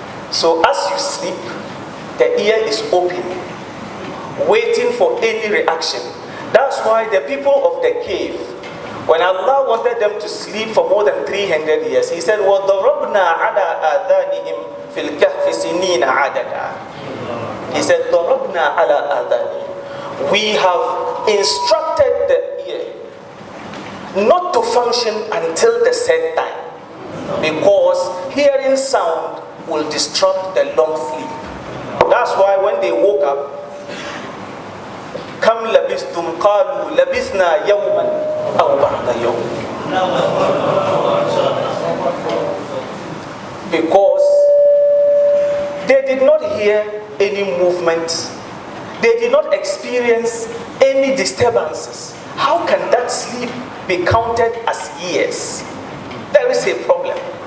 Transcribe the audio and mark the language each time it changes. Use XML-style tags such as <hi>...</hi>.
<en>So as you sleep, the ear is open, waiting for any reaction. That's why the people of the cave, when Allah wanted them to sleep for more than 300 years, He said,</en> <ar>وَضَرَبْنَا عَلَىٰ آذَانِهِمْ فِي الْكَهْفِ سِنِينَ عَدَدًا.</ar> <en>He said,</en> <ar>ضَرَبْنَا عَلَىٰ آذَانِهِمْ.</ar> <en>We have instructed the ear not to function until the set time, because hearing sound will disrupt the long sleep. That's why when they woke up,</en> <ar>كَمْ لَبِثْتُمْ قَالُوا لَبِثْنَا يَوْمًا أَوْ بَعْدَ يَوْمٍ.</ar> <en>Because they did not hear any movement, they did not experience any disturbances. How can that sleep be counted as years? There is a problem.</en>